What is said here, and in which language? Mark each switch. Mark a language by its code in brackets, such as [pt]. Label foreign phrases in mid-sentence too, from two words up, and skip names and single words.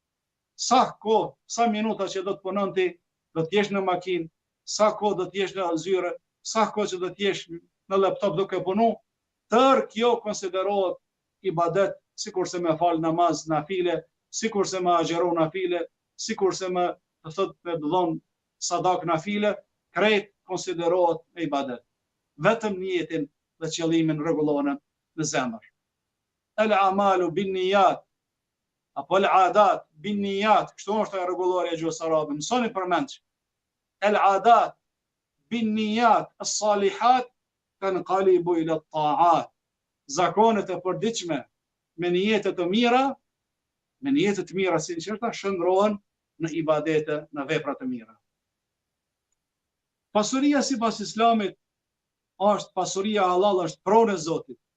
[sq] sa kohë, sa minuta që do të punon ti, do të jesh në makinë, sa kohë do të jesh në zyre, sa kohë që do të jesh në laptop duke punu, tërë kjo konsiderohet ibadet, sikurse me fal namaz nafile, sikurse me agjeru nafile, sikurse me të thot me dhon sadak nafile, krejt konsiderohet me ibadet. Vetëm niyetin dhe qëllimin rregullohen në zemër. [ar] الأعمال بالنيات, [sq] apo [ar] العادات بالنيات, [sq] kështu është e rregulluar e gjuhës arabe. Mësoni përmend. [ar] العادات بالنيات الصالحات تنقلب إلى الطاعات. [sq] Zakonet e përditshme me niyete të mira, sinqerta shndrohen në ibadete, në vepra të mira. Pasuria sipas Islamit është pasuria halal, është pronë e Zotit.